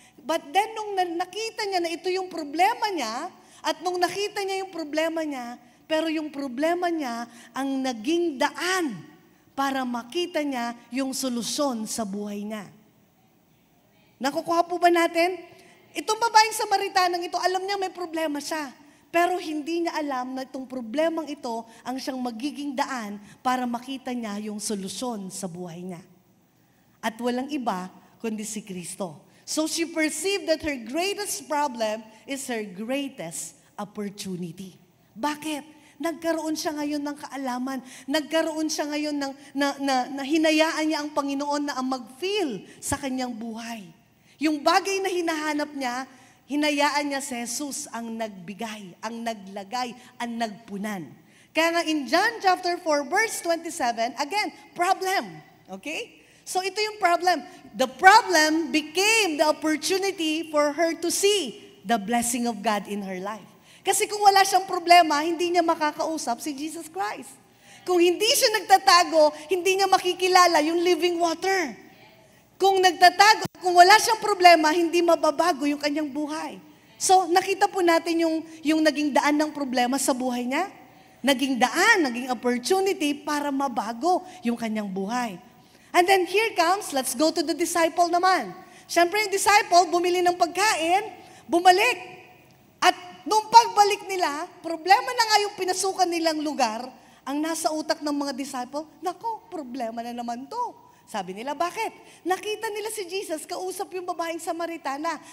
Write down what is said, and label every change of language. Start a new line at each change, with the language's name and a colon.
English: But then,
Filipino: nung nakita niya na ito yung problema niya, at nung nakita niya yung problema niya, pero yung problema niya ang naging daan para makita niya yung solusyon sa buhay niya. Nakukuha po ba natin? Itong babaeng Samaritanang ito, alam niya may problema siya. Pero hindi niya alam na itong problemang ito ang siyang magiging daan para makita niya yung solusyon sa buhay niya. At walang iba kundi si Kristo.
English: So she perceived that her greatest problem is her greatest opportunity.
Filipino: Bakit? Nagkaroon siya ngayon ng kaalaman. Nagkaroon siya ngayon na hinayaan niya ang Panginoon na ang mag-feel sa kanyang buhay. Yung bagay na hinahanap niya, hinayaan niya si Jesus ang nagbigay, ang naglagay, ang nagpunan. Kaya nga
English: in John chapter 4 verse 27, again, problem. Okay?
Filipino: So ito yung problem.
English: The problem became the opportunity for her to see the blessing of God in her life.
Filipino: Kasi kung wala siyang problema, hindi niya makakausap si Jesus Christ. Kung hindi siya nagtatago, hindi niya makikilala yung living water. Kung nagtatago, kung wala siyang problema, hindi mababago yung kanyang buhay. So nakita po natin yung naging daan ng problema sa buhay niya. Naging daan, naging opportunity para mabago yung kanyang buhay.
English: And then here comes, let's go to the disciple
Filipino: naman. Siyempre yung disciple, bumili ng pagkain, bumalik. At nung pagbalik nila, problema na nga yung pinasukan nilang lugar, ang nasa utak ng mga disciple, nako, problema na naman to. Sabi nila, bakit? Nakita nila si Jesus, kausap yung babaeng Samaritana.